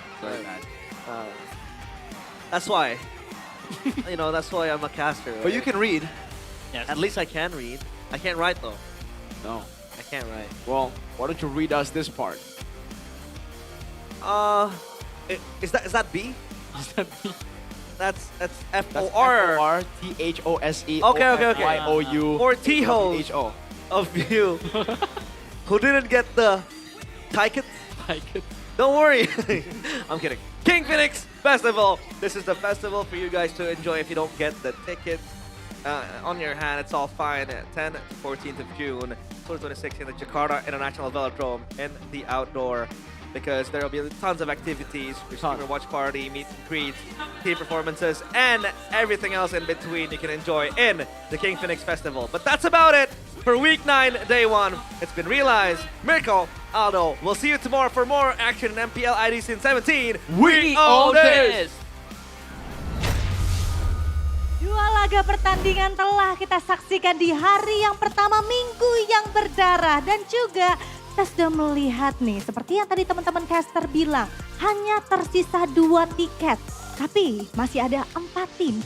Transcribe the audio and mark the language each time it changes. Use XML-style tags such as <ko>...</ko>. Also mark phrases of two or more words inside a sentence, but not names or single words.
<en>Very bad. That's why. That's why I'm a caster. But you can read. Yes. At least I can read. I can't write though. No. I can't write. Well, why don't you read us this part? Is that B? Is that B? That's That's F-O-R. F-O-R-T-H-O-S-E. Okay. Y-O-U. For T-holes H-O. of you who didn't get the ticket. Ticket. Don't worry. I'm kidding. King Phoenix Festival. This is the festival for you guys to enjoy if you don't get the ticket on your hand. It's all fine. 10th to 14th of June, 2026 in the Jakarta International Velodrome in the outdoor. Because there will be tons of activities, streamer watch party, meet and greets, team performances, and everything else in between you can enjoy in the King Phoenix Festival. But that's about it for week 9, day 1. It's been realized. Mirko, Aldo, we'll see you tomorrow for more action in MPL ID Season 17. We own this!</en> <id>Dua laga pertandingan telah kita saksikan di hari yang pertama minggu yang berdarah. Dan juga kita sudah melihat nih, seperti yang tadi teman-teman caster bilang, hanya tersisa 2 tiket. Tapi masih ada 4 tim.</id>